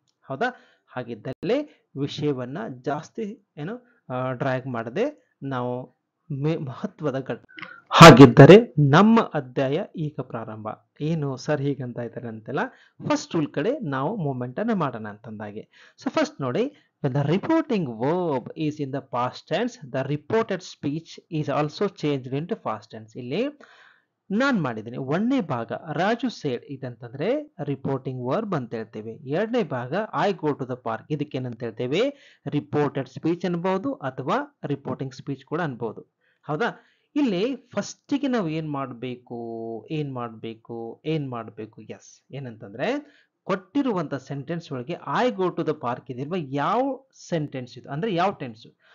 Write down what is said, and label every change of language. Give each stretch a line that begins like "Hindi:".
Kannada: ಹೌದಾ, ಹಾಗಿದ್ದಲ್ಲೇ ವಿಷಯವನ್ನ ಜಾಸ್ತಿ ಏನು ಡ್ರ್ಯಾಗ್ ಮಾಡದೆ ನಾವು ಮಹತ್ವದ ಹಾಗಿದ್ದರೆ ನಮ್ಮ ಅಧ್ಯಾಯ ಈಗ ಪ್ರಾರಂಭ. ಏನು ಸರ್ ಹೀಗಂತ ಇದ್ದಾರೆ ಅಂತೆಲ್ಲ, ಫಸ್ಟ್ ರೂಲ್ ಕಡೆ ನಾವು ಮೂವ್ಮೆಂಟ್ ಅನ್ನ ಮಾಡೋಣ ಅಂತಂದಾಗೆ. ಸೊ ಫಸ್ಟ್ ನೋಡಿ,
English: when the reporting verb is in the past tense, the reported speech is also changed into past tense.
Kannada: ಇಲ್ಲಿ ನಾನ್ ಮಾಡಿದ್ದೀನಿ ಒಂದನೇ ಭಾಗ ರಾಜು ಸೇಡ್ ಇದಂತಂದ್ರೆ ರಿಪೋರ್ಟಿಂಗ್ ವರ್ಬ್ ಅಂತ ಹೇಳ್ತೇವೆ. ಎರಡನೇ ಭಾಗ
English: I go to the park,
Kannada: ಇದಕ್ಕೇನಂತ ಹೇಳ್ತೇವೆ? ರಿಪೋರ್ಟೆಡ್ ಸ್ಪೀಚ್ ಅನ್ಬಹುದು ಅಥವಾ ರಿಪೋರ್ಟಿಂಗ್ ಸ್ಪೀಚ್ ಕೂಡ ಅನ್ಬಹುದು. ಹೌದಾ, ಇಲ್ಲಿ ಫಸ್ಟಿಗೆ ನಾವು ಏನ್ ಮಾಡಬೇಕು ಎಸ್ ಏನಂತಂದ್ರೆ ಕೊಟ್ಟಿರುವಂತ ಸೆಂಟೆನ್ಸ್ ಒಳಗೆ
English: I go to the park
Kannada: ಇದಿರುವ ಯಾವ ಸೆಂಟೆನ್ಸ್ ಇದು ಅಂದ್ರೆ ಯಾವ ಟೆನ್ಸ್?